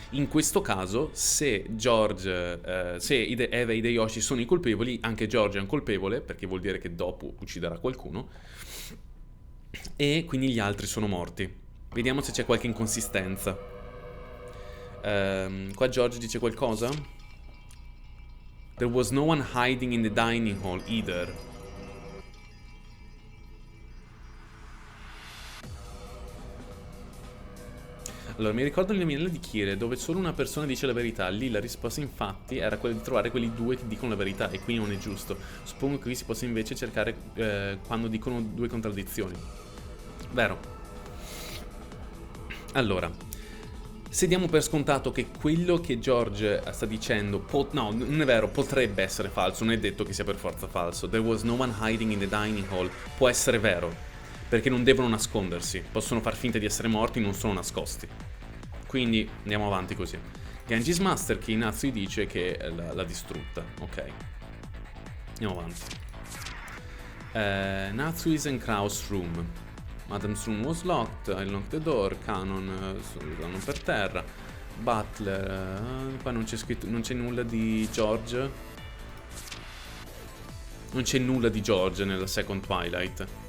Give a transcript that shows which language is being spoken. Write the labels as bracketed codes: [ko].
[it] In questo caso, se George, se Eva e Hideyoshi sono i colpevoli, anche George è un colpevole, perché vuol dire che dopo ucciderà qualcuno, e quindi gli altri sono morti. Vediamo se c'è qualche inconsistenza. Qua George dice qualcosa? [en] There was no one hiding in the dining hall either. [it] Allora, mi ricordo l'indovinello di Kire, dove solo una persona dice la verità. Lì la risposta, infatti, era quella di trovare quelli due che dicono la verità, e qui non è giusto. Suppongo che qui si possa invece cercare quando dicono due contraddizioni. Vero. Allora, se diamo per scontato che quello che George sta dicendo no, non è vero, potrebbe essere falso, non è detto che sia per forza falso. [en] There was no one hiding in the dining hall [it] può essere vero, perché non devono nascondersi, possono far finta di essere morti, non sono nascosti. Quindi andiamo avanti così. Genji's Master Key, Natsui dice che l'ha distrutta. Ok, andiamo avanti. [en] Natsui's and Kraus room. Madam's room was locked, I locked the door. [it] Kanon vanno per terra. Butler, qua non c'è scritto, non c'è nulla di George. Non c'è nulla di George nella second Twilight.